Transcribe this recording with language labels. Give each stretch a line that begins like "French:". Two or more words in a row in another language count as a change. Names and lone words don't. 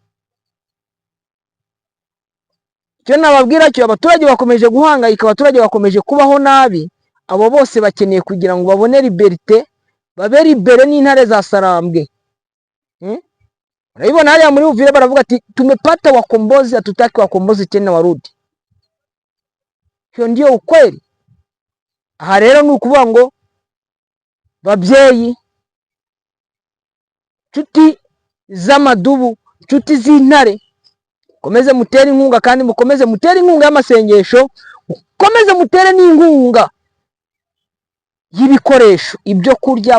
Kinyarwanda: Cyo nababwira cyo abaturage bakomeje guhangayika, abaturage bakomeje kubaho nabi. Abo bose bakeneye kugira ngo babone liberté, babe libere n'Intare za Sarambwe. Urabibona hariya muri Uvira baravuga ati
Swahili: tumepata wakombozi, hatutaki wakombozi tena warudi. Hiyo ndio ukweli.
Kinyarwanda: Aha rero ni ukuvuga ngo babyeyi, nshuti z'amadubu, nshuti z'Intare, mukomeze mutere inkunga, kandi mukomeze mutere inkunga y'amasengesho, mukomeze mutere n'inkunga y'ibikoresho, ibyo kurya.